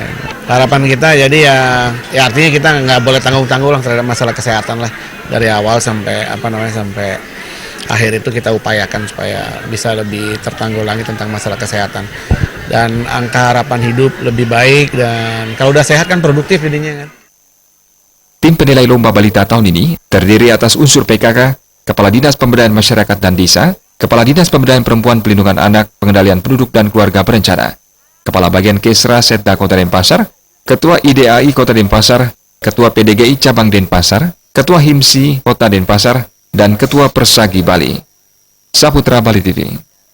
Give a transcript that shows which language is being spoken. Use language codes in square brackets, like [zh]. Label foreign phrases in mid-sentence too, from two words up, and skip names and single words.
[id] Harapan kita jadi ya artinya kita nggak boleh tanggung-tanggung lah terhadap masalah kesehatan lah, dari awal sampai sampai akhir itu kita upayakan supaya bisa lebih tertanggulangi tentang masalah kesehatan dan angka harapan hidup lebih baik, dan kalau udah sehat kan produktif jadinya kan. Tim penilai Lomba Balita tahun ini terdiri atas unsur PKK, Kepala Dinas Pemberdayaan Masyarakat dan Desa, Kepala Dinas Pemberdayaan Perempuan Pelindungan Anak, Pengendalian Penduduk dan Keluarga Berencana, Kepala Bagian Kesra Setda Kota Denpasar, Ketua IDAI Kota Denpasar, Ketua PDGI Cabang Denpasar, Ketua HIMSI Kota Denpasar, dan Ketua Persagi Bali. Saputra Bali TV.